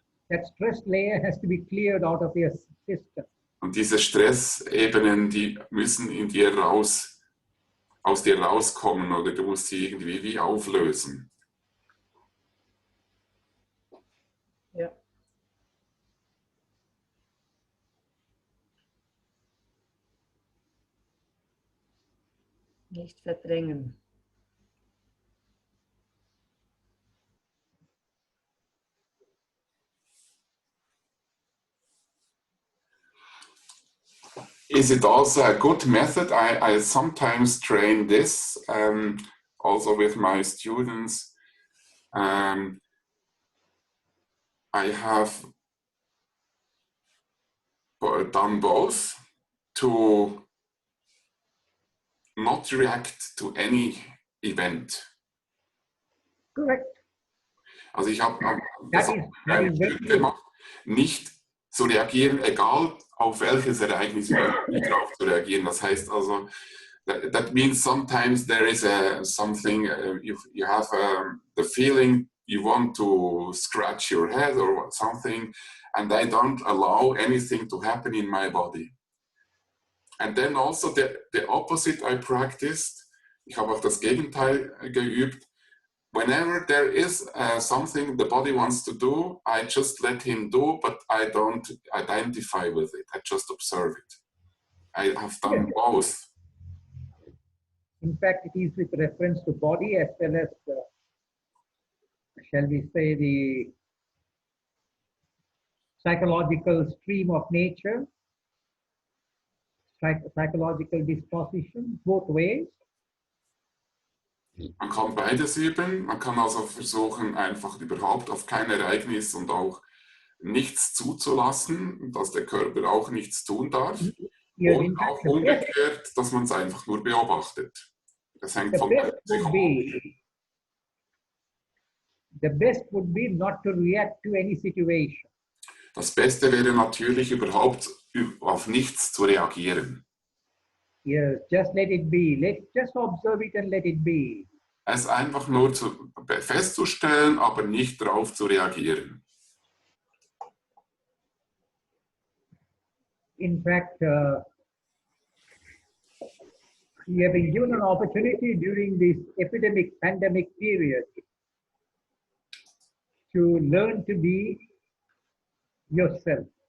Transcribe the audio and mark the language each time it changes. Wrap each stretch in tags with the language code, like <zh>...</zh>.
<en>That stress layer has to be cleared out of your system.</en> <de>Und diese Stressebenen, die müssen in dir aus dir rauskommen oder du musst sie irgendwie wie auflösen. Ja. Nicht verdrängen.</de> <en>Is it also a good method? I sometimes train this also with my students. I have done both to not react to any event. Correct.</en> <de>Also ich habe</de> <en>That is very</en> <de>gemacht, nicht zu reagieren, egal auf welches Ereignis nicht darauf zu reagieren. Das heißt also,</de> <en>that means sometimes there is something, you have the feeling you want to scratch your head or something, and I don't allow anything to happen in my body. And then also the opposite I practiced.</en> <de>Ich habe auch das Gegenteil geübt.</de> <en>Whenever there is something the body wants to do, I just let him do, but I don't identify with it. I just observe it. I have done both. In fact, it is with reference to body as well as, shall we say, the psychological stream of nature, psychological disposition, both ways.</en> <de>Man kann beides üben. Man kann also versuchen, einfach überhaupt auf kein Ereignis und auch nichts zuzulassen, dass der Körper auch nichts tun darf. Und auch umgekehrt, dass man es einfach nur beobachtet. Das hängt von der Psychologie.</de> <en>The best would be not to react to any situation.</en> <de>Das Beste wäre natürlich, überhaupt auf nichts zu reagieren.</de> <en>Yes, just let it be. Just observe it and let it be.</en> <de>Es einfach nur festzustellen, aber nicht darauf zu reagieren.</de> <en>In fact, we have been given an opportunity during this pandemic period to learn to be yourself.</en>